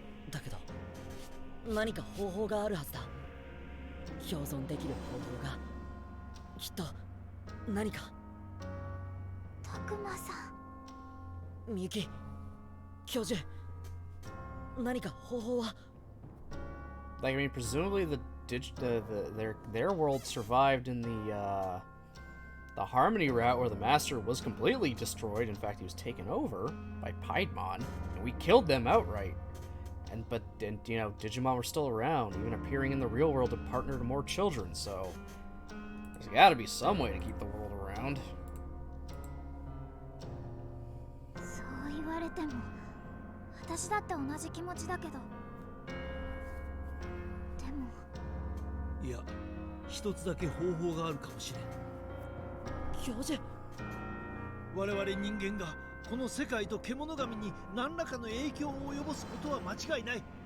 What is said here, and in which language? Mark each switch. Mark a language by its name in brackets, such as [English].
[Japanese] だけど何か方法があるはずだ。共存できる方法がきっと何か。たくまさん。みゆき、教授、何か方法は？ [English] Like, I mean, presumably their world survived in the Harmony route where the Master was completely destroyed. In fact, he was taken over by Piedmon, and we killed them outright. But you know, Digimon were still around, even appearing in the real world to partner to more children. So there's got to be some way to keep the world around. [Japanese] そう言われても私だって同じ気持ちだけど。でもいや、一つだけ方法があるかもしれん。教授、我々人間がこの世界と獣神に何らかの影響を及ぼすことは間違いない。